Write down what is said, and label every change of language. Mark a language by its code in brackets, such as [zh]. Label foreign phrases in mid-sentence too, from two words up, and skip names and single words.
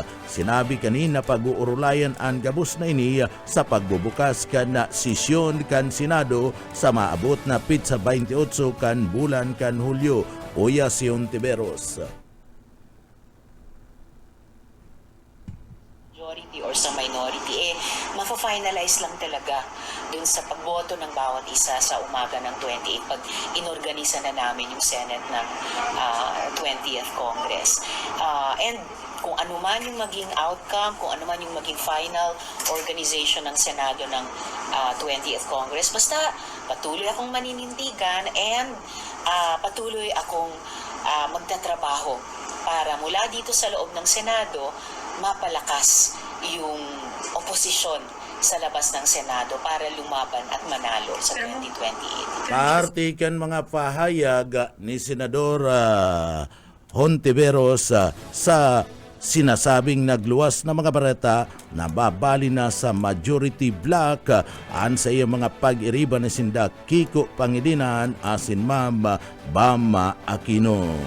[bik] Sinabi kanina pag-uurulayan ang gabus na ini sa pagbubukas kan na sesyon kan Senado sa maabot na pitsa 28 kan bulan kan Hulyo. Uya si Hontiveros. [tl] Or sa minority, mafa-finalize lang talaga dun sa pagboto ng bawat isa sa umaga ng 28 pag inorganisa na namin yung Senate ng 20th Congress. And kung ano man yung maging outcome, kung ano man yung maging final organization ng Senado ng 20th Congress, basta patuloy akong maninindigan and patuloy akong magtatrabaho para mula dito sa loob ng Senado mapalakas yung oposisyon sa labas ng Senado para lumaban at manalo sa 2028. [bik] Kaartikan mga pahayag ni Senador Hontiveros sa sinasabing nagluwas na mga bareta na babali na sa [en] majority block [bik] sa iyang mga pag-iriba ni Sinda Kiko Pangilinan asin Ma'am Bam Aquino.